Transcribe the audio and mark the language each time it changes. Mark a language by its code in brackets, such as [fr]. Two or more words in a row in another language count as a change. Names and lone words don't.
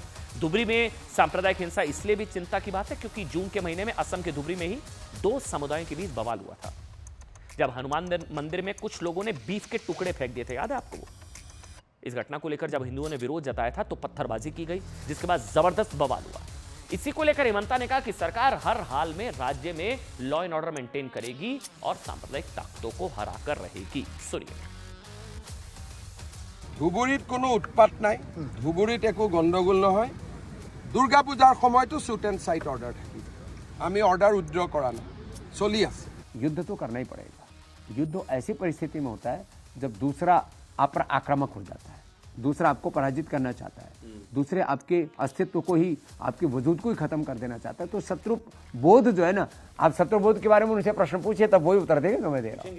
[hi] धुबरी में सांप्रदायिक हिंसा इसलिए भी चिंता की बात है क्योंकि जून के महीने में असम के धुबरी में ही 2 समुदायों के बीच बवाल हुआ था, जब हनुमान मंदिर में कुछ लोगों ने बीफ के टुकड़े फेंक दिए थे। याद है आपको वो? इस घटना को लेकर जब हिंदुओं ने विरोध जताया था तो पत्थरबाजी की गई, जिसके बाद जबरदस्त बवाल हुआ। इसी को लेकर हिमंता ने कहा कि सरकार हर हाल में राज्य में [en] law and order maintain [hi] करेगी और सांप्रदायिक ताकतों को हराकर रहेगी। सुनिए। [as] ধুবুৰীত কোনো উৎপাত নাই, ধুবুৰীত একো গণ্ডগোল নহয়। দুৰ্গা পূজাৰ সময়তো [en] shoot and sight order [as] থাকিব। আমি [en] order withdraw [as] কৰা নাই, চলি আছে। [hi] युद्ध तो करना ही पड़ेगा। युद्ध ऐसी परिस्थिति में होता है जब दूसरा आप पर आक्रामक हो जाता है, दूसरा आपको पराजित करना चाहता है, दूसरे आपके अस्तित्व को ही, आपके वजूद को ही खत्म कर देना चाहता है। तो शत्रु बोध जो है ना, आप शत्रु बोध के बारे में उनसे प्रश्न पूछिए तब वही उत्तर देगा जो मैं दे रहा हूँ।